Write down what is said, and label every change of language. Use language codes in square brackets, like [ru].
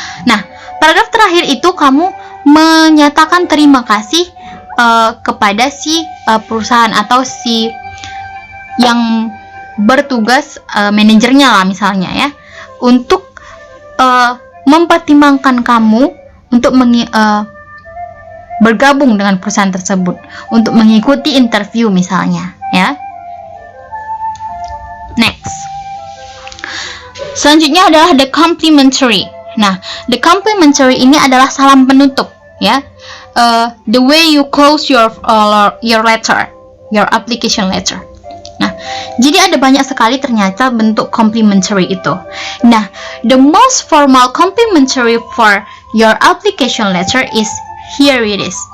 [id] Nah, paragraf terakhir itu kamu menyatakan terima kasih kepada si perusahaan atau si yang bertugas, manajernya lah misalnya ya, untuk mempertimbangkan kamu untuk bergabung dengan perusahaan tersebut, untuk mengikuti interview misalnya ya. Next, selanjutnya adalah [en] the complimentary. [id] Nah, [en] the complimentary [id] ini adalah salam penutup ya. [en] The way you close your letter, your application letter. [id] Nah, jadi ada banyak sekali ternyata bentuk complimentary itu. [en] Nah, the most formal complimentary for your application letter is here it is.